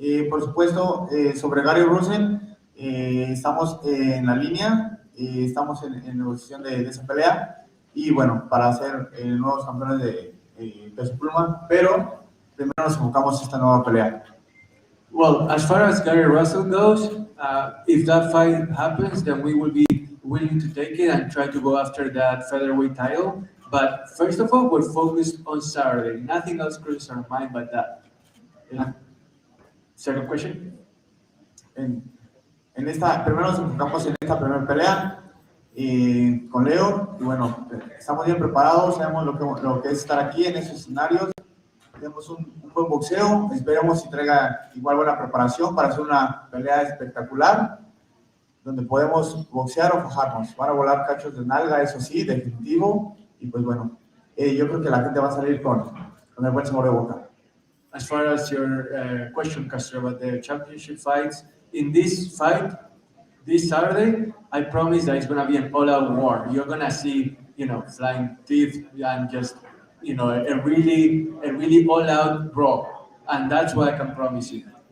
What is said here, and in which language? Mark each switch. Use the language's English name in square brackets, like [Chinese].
[Spanish] Por supuesto, sobre Gary Russell, estamos en la línea, estamos en negociación de esa pelea y bueno, para ser nuevos campeones de peso pluma, pero primero nos enfocamos en esta nueva pelea. [English] Well, as far as Gary Russell goes, if that fight happens, then we will be willing to take it and try to go after that featherweight title. But first of all, we're focused on Saturday. Nothing else crosses our mind but that. Second question? [Spanish] Primero nos enfocamos en esta primera pelea con Leo y bueno, estamos bien preparados, sabemos lo que es estar aquí en esos escenarios. Tenemos un buen boxeo, esperemos si traiga igual buena preparación para hacer una pelea espectacular, donde podemos boxear o fajarnos. Van a volar cachos de nalga, eso sí, definitivo, y pues bueno, yo creo que la gente va a salir con el buen sabor de boca. [English] As far as your question, Castro, about the championship fights, in this fight, this Saturday, I promise that it's going to be an all-out war. You're going to see, flying teeth and just a really all-out brawl, and that's what I can promise you.